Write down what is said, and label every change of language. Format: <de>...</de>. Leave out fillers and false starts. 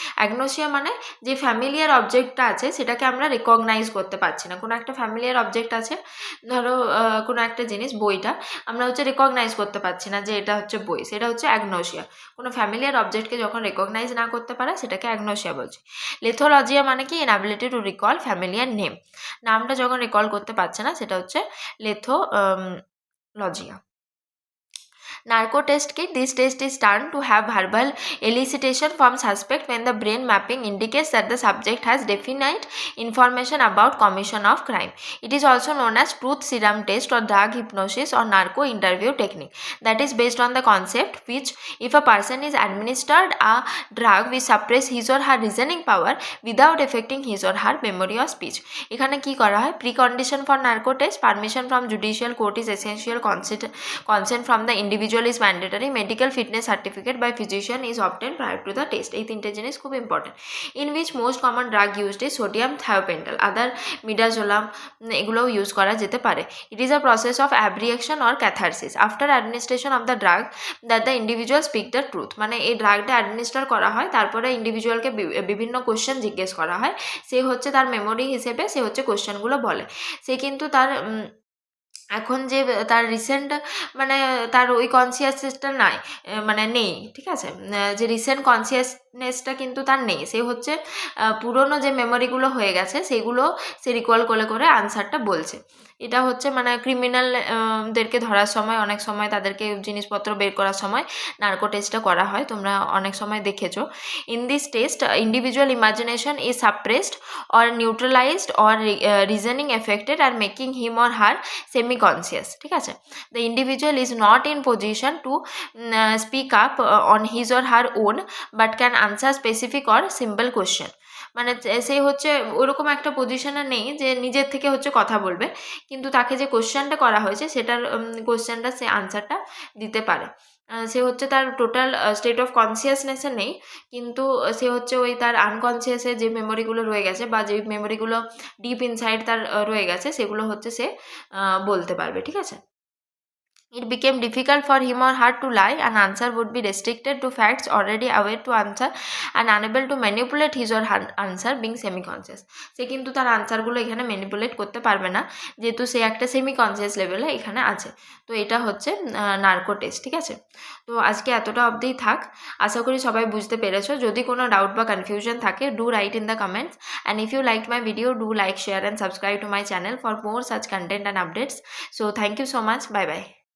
<bn>Agnosia মানে যে familiar অবজেক্টটা আছে সেটাকে আমরা রিকগনাইজ করতে পারছি না, কোনো একটা ফ্যামিলিয়ার অবজেক্ট আছে, ধরো কোনো একটা জিনিস, বইটা, আমরা হচ্ছে রিকগনাইজ করতে পারছি না যে এটা হচ্ছে বই, সেটা হচ্ছে অ্যাগনোসিয়া। কোনো ফ্যামিলিয়ার অবজেক্টকে যখন রিকগনাইজ না করতে পারে সেটাকে অ্যাগনোসিয়া বলছি। লেথোলজিয়া মানে কি?</bn> <en>inability to recall familiar name,</en> <bn>নামটা যখন রিকল করতে পারছে না সেটা হচ্ছে লেথোলজিয়া।</bn> <en>Narco test kit. This test is done to have verbal elicitation from suspect when the brain mapping indicates that the subject has definite information about commission of crime. It is also known as truth serum test or drug hypnosis or narco interview technique, that is based on the concept which if a person is administered a drug which suppress his or her reasoning power without affecting his or her memory or speech.</en> <bn>এখানে কি করা হয়?</bn> <en>Precondition for narco test: permission from judicial court is essential, consent from the individual is mandatory, medical fitness certificate by physician is obtained prior to the test.</en> <bn>এই তিনটে জিনিস খুব important.</bn> <en>in which most common drug used is sodium thiopental, other midazolam,</en> <bn>এগুলোও use করা যেতে পারে।</bn> <en>it is a process of abreaction or catharsis after administration of the drug that the individual speak the truth,</en> <bn>মানে এই ড্রাগটা অ্যাডমিনিস্টার করা হয়, তারপরে ইন্ডিভিজুয়ালকে বিভিন্ন কোশ্চেন জিজ্ঞেস করা হয়, সে হচ্ছে তার মেমোরি হিসেবে সে হচ্ছে কোশ্চেনগুলো বলে, সে কিন্তু তার এখন যে তার রিসেন্ট মানে তার ওই কনসিয়াসনেসটা নাই, মানে নেই, ঠিক আছে, যে রিসেন্ট কনসিয়াসনেসটা কিন্তু তার নেই, সে হচ্ছে পুরনো যে মেমোরিগুলো হয়ে গেছে সেগুলো সে রিকল করে করে আনসারটা বলছে। এটা হচ্ছে মানে ক্রিমিনাল দেরকে ধরার সময় অনেক সময় তাদেরকে জিনিসপত্র বের করার সময় নার্কো টেস্টটা করা হয়, তোমরা অনেক সময় দেখেছো।</bn> <en>In this test individual imagination is suppressed or neutralized or reasoning affected and making him or her semi conscious, ঠিক আছে। the individual is not in position to speak up on his or her own but can answer specific or simple question,</en> <bn>মানে সে হচ্ছে ওরকম একটা পজিশনে নেই যে নিজের থেকে হচ্ছে কথা বলবে, কিন্তু তাকে যে কোশ্চেনটা করা হয়েছে সেটার কোশ্চেনটা সে আনসারটা দিতে পারে। সে হচ্ছে তার টোটাল স্টেট অফ কনসিয়াসনেসে নেই, কিন্তু সে হচ্ছে ওই তার আনকনসিয়াসে যে মেমোরিগুলো রয়ে গেছে বা যে মেমোরিগুলো ডিপ ইনসাইড তার রয়ে গেছে সেগুলো হচ্ছে সে বলতে পারবে, ঠিক আছে।</bn> <en>It became difficult for him or her to lie, and answer would be restricted to facts already aware to answer and unable to manipulate his or her answer being semi-conscious.</en> <bn>সে কিন্তু তার আনসারগুলো এখানে ম্যানিপুলেট করতে পারবে না, যেহেতু সে একটা semi conscious লেভেলে এখানে আছে। তো এটা হচ্ছে নার্কো টেস্ট, ঠিক আছে। তো আজকে এতটা অবধিই থাক, আশা করি সবাই বুঝতে পেরেছো। যদি কোনো ডাউট বা কনফিউশন থাকে,</bn> <en>Do write in the comments, and if you like my video, do like, share and subscribe to my channel for more such content and updates. So thank you so much. Bye bye.</en>